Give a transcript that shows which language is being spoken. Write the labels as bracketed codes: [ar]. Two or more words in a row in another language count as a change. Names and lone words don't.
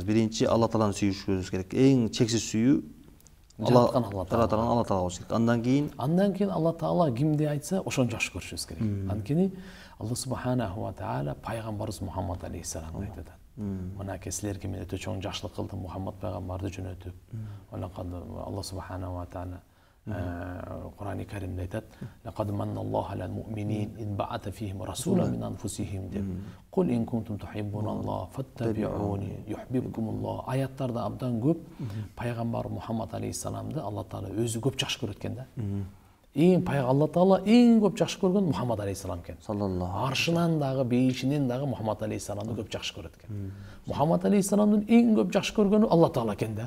[ky] Биринчи, Алла Тааланы сүйүшүбүз керек. Эң чексиз сүйүү жараткан Алла Таала болуш керек. Андан кийин Алла Таала кимди айтса, ошону жакшы көрүшүбүз керек. Анткени Алла [ar] سبحانه وتعالى [ky] пайгамбарыбыз Мухаммад алейхиссаламды айтат. Мынакей силерге мен өтө чоң жакшылык кылдым, Мухаммад пайгамбарды жөнөтүп. Алла [ar] سبحانه وتعالى [ky] Кур'ан-ы Каримде айтат: [ar] "لقد منّ الله على المؤمنين إن بعث فيهم رسولا من أنفسهم" деп. "قل إن كنتم تحبون الله فاتبعوني يحببكم الله." [ky] Аяттарда абдан көп пайгамбар Мухаммад алейхиссаламды Алла Таала өзү көп жакшы көрөт экен да. Алла Таала эң көп жакшы көргөн Мухаммад алейхиссалам экен. Аршынан дагы, бейишинен дагы Мухаммад алейхиссаламды көп жакшы көрөт экен. Мухаммад алейхиссаламдын эң көп жакшы көргөнү Алла Таала экен да.